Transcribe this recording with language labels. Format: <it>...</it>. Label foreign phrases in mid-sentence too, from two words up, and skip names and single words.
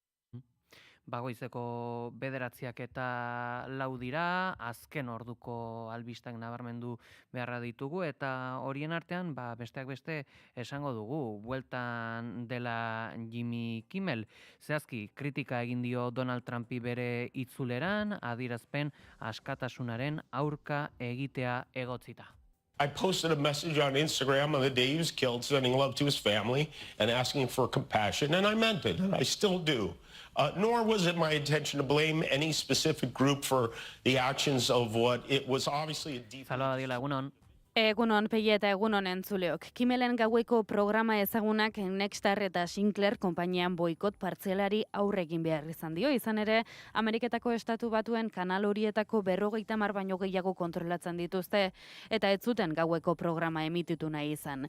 <eu>Goizeko 9:04 dira, azken orduko albistak nabarmendu beharra ditugu, eta horien artean, besteak beste esango dugu, bueltan dela Jimmy Kimmel. Zehazki, kritika egin dio Donald Trumpi bere itzuleran, adierazpen askatasunaren aurka egitea egotzita.</eu> <en>I posted a message on Instagram on the day he was killed, sending love to his family and asking for compassion, and I meant it, and I still do. Nor was it my intention to blame any specific group for the actions of what it was obviously a deep...</en> <eu>Zaloa dila, egunon. Egunon Peia eta egunon entzuleok. Kimmelen gaueko programa ezagunak Nexstar eta Sinclair konpainian boikot partzialari aurre egin behar izan dio. Izan ere, Ameriketako Estatu Batuen kanal horietako 50 baino gehiago kontrolatzen dituzte, eta ez zuten gaueko programa emititu nahi izan.</eu>